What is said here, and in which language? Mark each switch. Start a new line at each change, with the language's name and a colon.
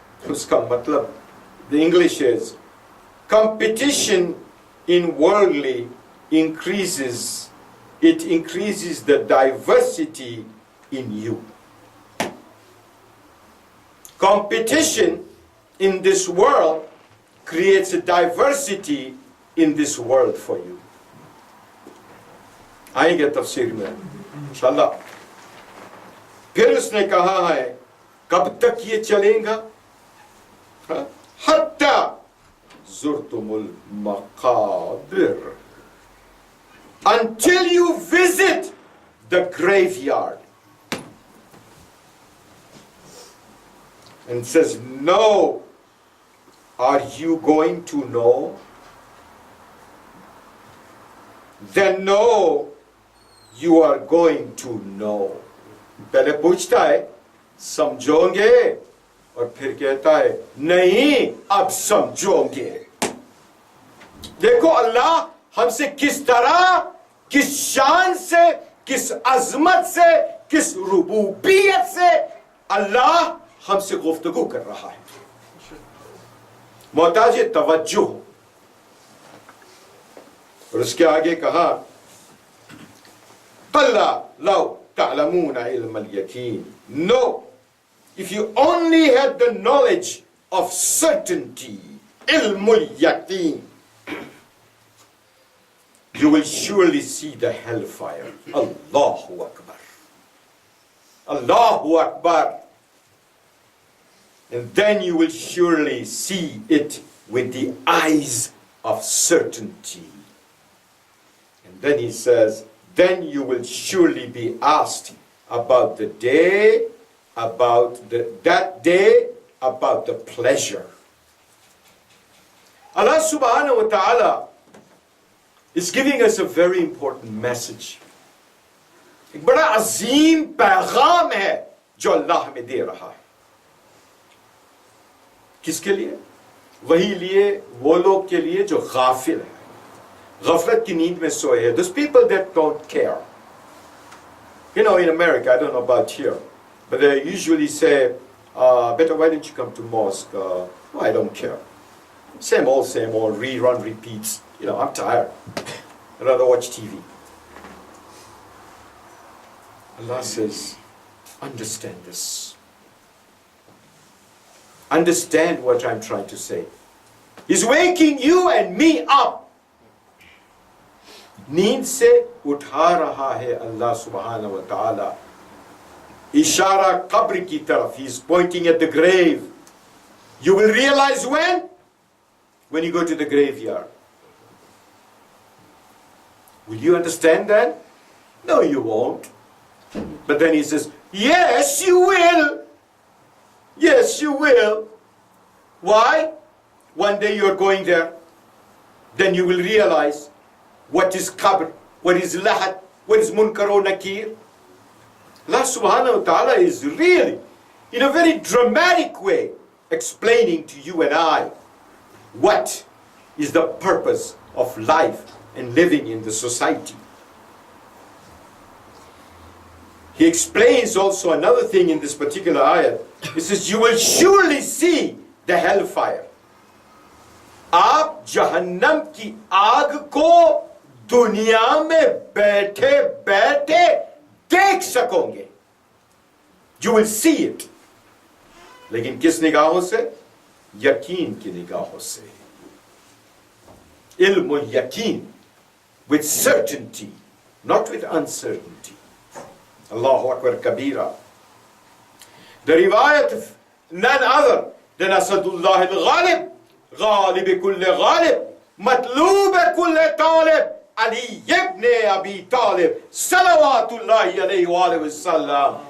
Urdu: اس کا مطلب
English: the English is competition in worldly increases. It increases the diversity in you. Competition in this world creates a diversity in this world for you.
Urdu: آئیں گے تفسیر میں انشاءاللہ. پھر اس نے کہا ہے کب تک یہ چلے گا؟
Arabic: حتی زرتم المقابر.
English: Until you visit the graveyard. And says, no. Are you going to know? Then no, you are going to know.
Urdu: پہلے پوچھتا ہے سمجھو گے، اور پھر کہتا ہے نہیں اب سمجھو گے. دیکھو اللہ ہم سے کس طرح، کس شان سے، کس عظمت سے، کس ربوبیت سے اللہ ہم سے گفتگو کر رہا ہے. محتاج توجہ. اور اس کے آگے کہا
Arabic: قَلَّا لَوْ تَعْلَمُونَ عِلْمَ الْيَقِينِ.
English: No, if you only had the knowledge of certainty,
Arabic: علم اليقين,
English: you will surely see the hellfire.
Arabic: Allahu Akbar. Allahu Akbar.
English: And then you will surely see it with the eyes of certainty. And then he says, then you will surely be asked about the day, about that day, about the pleasure. Allah subhanahu wa ta'ala is giving us a very important message.
Urdu: ایک بڑا عظیم پیغام ہے جو اللہ ہمیں دے رہا ہے. کس کے لیے؟ وہی لیے وہ لوگ کے لیے جو غافل ہیں، غفلت کی نیند میں سوئے ہیں.
English: Those people that don't care. You know, in America, I don't know about here, but they usually say, better why don't you come to mosque? Oh, I don't care. Same old, rerun, repeats. You know, I'm tired. I'd rather watch TV. Allah says, understand this. Understand what I'm trying to say. He's waking you and me up.
Urdu: نیند سے اٹھا رہا ہے اللہ سبحانہ و تعالی. اشارہ قبر کی طرف.
English: He's pointing at the grave. You will realize when? When you go to the graveyard. Will you understand that? No, you won't. But then he says, yes, you will. Yes, you will. Why? One day you're going there. Then you will realize what is qabr, what is lahad, what is munkar or nakir. Allah subhanahu wa ta'ala is really, in a very dramatic way, explaining to you and I what is the purpose of life and living in the society. He explains also another thing in this particular ayat. He says, you will surely see the hellfire.
Urdu: آپ جہنم کی آگ کو دنیا میں بیٹھے بیٹھے دیکھ سکو گے.
English: You will see it.
Urdu: لیکن کس نگاہوں سے؟ یقین کی نگاہوں سے.
Arabic: علم الیقین,
English: with certainty, not with uncertainty.
Arabic: Allahu Akbar Kabira.
English: The riwayat of none other than Asadullah al-Ghalib,
Arabic: غالب كل غالب مطلوب كل طالب علي ابن ابي طالب صلوات الله عليه وآله وسلم.